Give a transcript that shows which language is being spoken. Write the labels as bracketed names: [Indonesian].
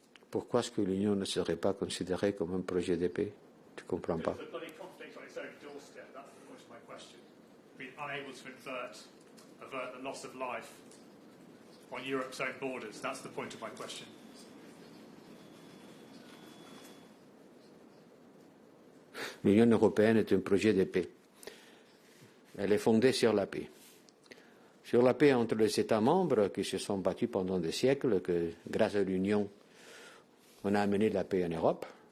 [French] Pourquoi est-ce que l'Union ne serait pas considérée comme un projet de paix? Je ne comprends pas. [English] A bloody conflict on its own doorstep, that's the point of my question. Being unable to avert the loss of life on Europe's own borders, that's the point of my question. [French] L'Union européenne est un projet de paix. Elle est fondée sur la paix. Sur la paix entre les États membres qui se sont battus pendant des siècles, que grâce à l'Union, on a amené la paix en Europe.